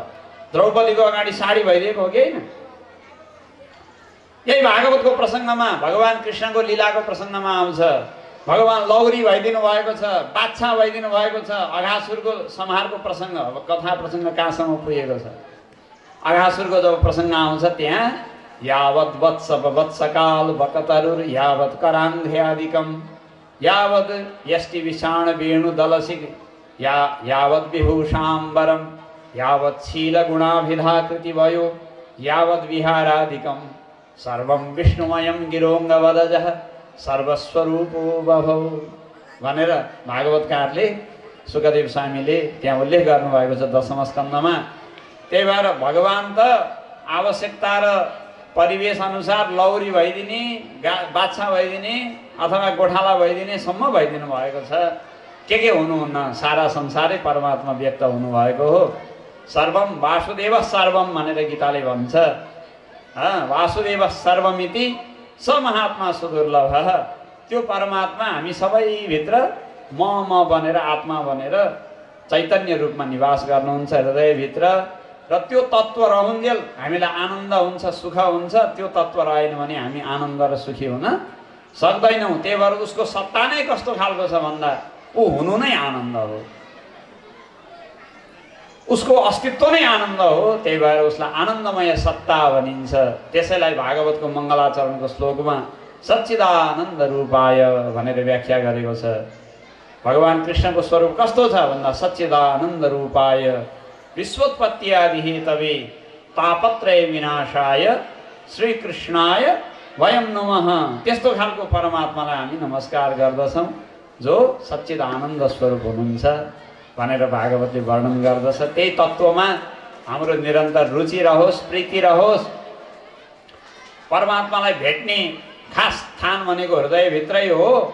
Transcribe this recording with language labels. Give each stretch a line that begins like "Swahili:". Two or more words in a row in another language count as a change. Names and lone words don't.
Nepali: द्रौपदीको अगाडि साडी भइदिएको हो कि होइन? यही भागवतको प्रसङ्गमा भगवान् कृष्णको लीलाको प्रसङ्गमा आउँछ। भगवान् लौरी भइदिनु भएको छ, बादशाह भइदिनु भएको छ। अघासुरको संहारको प्रसङ्ग, अब कथा प्रसङ्ग कहाँसम्म पुगेको छ। अघासुरको जब प्रसङ्ग आउँछ त्यहाँ
Sanskrit: यावत् वत्स वत्सकाल वकतरुर यावत् करान्ध्यादिकम यावत् यष्टि विषाण वेणु दलसिक यावत् विभूषाम्बरम यावत् शीलगुणाभिधाकृति भयो यावत् विहारादिकम सर्वं विष्णुमयं गिरोङ्गवदजः सर्वस्वरूपो बभौ
Nepali: भनेर भागवतकारले सुखदेव स्वामीले त्यहाँ उल्लेख गर्नुभएको छ दशम स्कन्धमा। त्यही भएर भगवान् त आवश्यकता र परिवेश अनुसार लौरी भइदिने, बादशाह भइदिने अथवा गोठाला भइदिने सम्म भइदिनु भएको छ। के हुनुहुन्न, सारा संसारै परमात्मा व्यक्त हुनुभएको हो।
Sanskrit: सर्वम वासुदेव सर्वम
Nepali: भनेर गीताले भन्छ।
Sanskrit: वासुदेव सर्वमिति स महात्मा सुदुर्लभ।
Nepali: त्यो परमात्मा हामी सबैभित्र म बनेर आत्मा बनेर चैतन्य रूपमा निवास गर्नुहुन्छ हृदयभित्र। र त्यो तत्त्व रहन्जेल हामीलाई आनन्द हुन्छ, सुख हुन्छ। त्यो तत्त्व रहेन भने हामी आनन्द र सुखी हुन सक्दैनौँ। त्यही भएर उसको सत्ता नै कस्तो खालको छ भन्दा ऊ हुनु नै आनन्द हो, उसको अस्तित्व नै आनन्द हो। त्यही भएर उसलाई आनन्दमय सत्ता भनिन्छ। त्यसैलाई भागवतको मङ्गलाचरणको श्लोकमा
Sanskrit: सच्चिदानन्द रूपाय
Nepali: भनेर व्याख्या गरेको छ। भगवान् कृष्णको स्वरूप कस्तो छ भन्दा
Sanskrit: सच्चिदानन्द रूपाय विश्वोत्पत्ति आदि हेतवे तापत्रय विनाशाय श्रीकृष्णाय वयं नमः।
Nepali: त्यस्तो खालको परमात्मालाई हामी नमस्कार गर्दछौँ जो सच्चिदानन्द स्वरूप हुनुहुन्छ भनेर भागवतले वर्णन गर्दछ। त्यही तत्त्वमा हाम्रो निरन्तर रुचि रहोस्, प्रीति रहोस्। परमात्मालाई भेट्ने खास स्थान भनेको हृदयभित्रै हो।